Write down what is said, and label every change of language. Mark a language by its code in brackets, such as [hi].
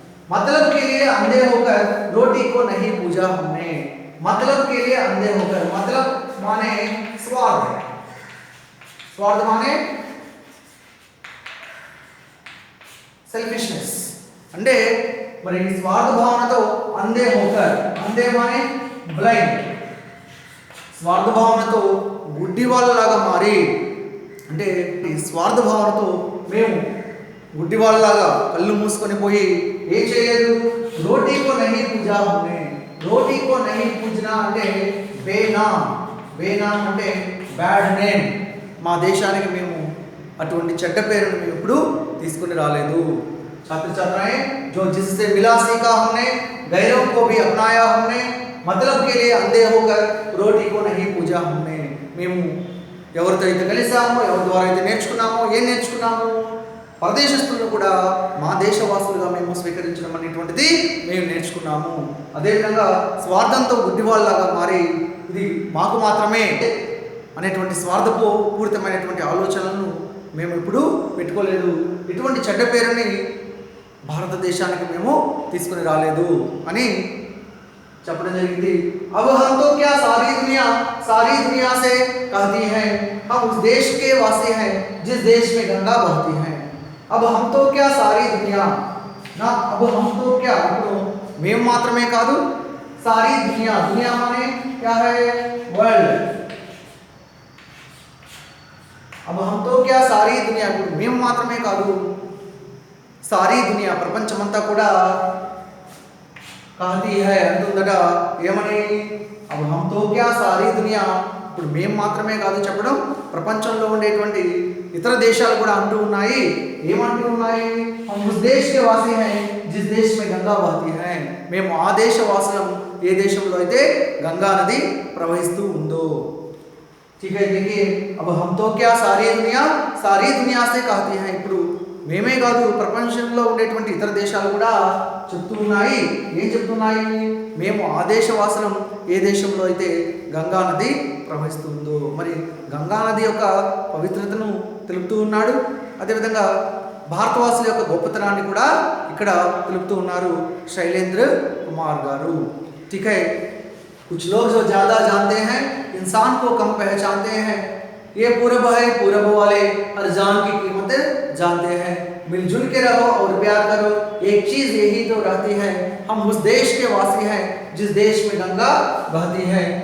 [hi] मतलब के लिए अंधे होकर रोटी को नहीं पूजा हमने. मतलब के लिए अंधे होकर, मतलब माने स्वार्थ, स्वार्थ माने సెల్ఫిష్నెస్. [te] అంటే మరి స్వార్థ భావనతో [hi] అంధే హోకర్, [te] అంధే మానే బ్లైండ్, స్వార్థ భావనతో గుడ్డి వాళ్ళలాగా మారి అంటే ఈ స్వార్థ భావనతో మేము గుడ్డి వాళ్ళలాగా కళ్ళు మూసుకొని పోయి ఏం చేయలేదు. [hi] రోటీకో నహీ పూజా హమ్నే, [te] రోటీకో నహీ పూజనా అంటే బేనామ్, బేనామ్ అంటే బ్యాడ్ నేమ్. మా దేశానికి మేము అటువంటి చెడ్డ పేరును మేము ఎప్పుడు తీసుకుని రాలేదు. [hi] छात्र छात्राएं जो जिससे मिला सीखा हमने, गैरों को भी अपनाया हमने, मतलब के लिए अंधे होकर रोटी को नहीं पूजा हमने. [te] మేము ఎవరితో అయితే కలిసామో, ఎవరి ద్వారా అయితే నేర్చుకున్నామో, ఏం నేర్చుకున్నామో, పరదేశస్తులను కూడా మా దేశవాసులుగా మేము స్వీకరించడం అనేటువంటిది మేము నేర్చుకున్నాము. అదేవిధంగా స్వార్థంతో గుడ్డివాళ్ళలాగా మారి ఇది మాకు మాత్రమే అనేటువంటి స్వార్థపూరితమైనటువంటి ఆలోచనలను మేము ఇప్పుడు పెట్టుకోలేదు. ఇటువంటి చెడ్డ పేరుని భారతదేశానికి మేము తీసుకుని రాలేదు అని చెప్పడం జరిగింది. [hi] अब हम तो क्या सारी दुनिया से कहती है, हम उस देश के वासी हैं जिस देश में गंगा बहती है. अब हम तो क्या सारी दुनिया ना, अब हम तो क्या, [te] మేము మాత్రమే కాదు, [hi] सारी दुनिया, दुनिया माने क्या है, वर्ल्ड. अब हम तो क्या सारी दुनिया, [te] మేము మాత్రమే కాదు, సారీ దునియా ప్రపంచమంతా కూడా [hi] कहती है [te] అంటుందట. ఏమని, [hi] अब हम तो क्या सारी दुनिया, [te] ఇప్పుడు మేము మాత్రమే కాదు చెప్పడం, ప్రపంచంలో ఉండేటువంటి ఇతర దేశాలు కూడా అంటూ ఉన్నాయి. ఏమంటూ ఉన్నాయి, [hi] हम उस देश के वासी हैं जिस देश में गंगा बहती है. [te] మేము ఆ దేశ వాసులం ఏ దేశంలో అయితే గంగా నది ప్రవహిస్తూ ఉందో. [hi] ठीक है, देखिए अब हम तो क्या सारी दुनिया से कहती है. [te] ఇప్పుడు మేమే కాదు, ప్రపంచంలో ఉండేటువంటి ఇతర దేశాలు కూడా చెప్తూ ఉన్నాయి. ఏం చెప్తున్నాయి, మేము ఆ దేశవాసులం ఏ దేశంలో అయితే గంగా నది ప్రవహిస్తుందో. మరి గంగా నది యొక్క పవిత్రతను తెలుపుతూ ఉన్నాడు. అదేవిధంగా భారతవాసుల యొక్క గొప్పతనాన్ని కూడా ఇక్కడ తెలుపుతూ ఉన్నారు శైలేంద్ర కుమార్ గారు. [hi] ठीक है, कुछ लोग जो ज़्यादा जानते हैं इंसान को कम पहचानते हैं. ये पूरब है, पूरब वाले हर जान की कीमत जानते हैं. मिलजुल के रहो और प्यार करो, एक चीज़ यही तो रहती है, हम उस देश के वासी हैं जिस देश में गंगा बहती है.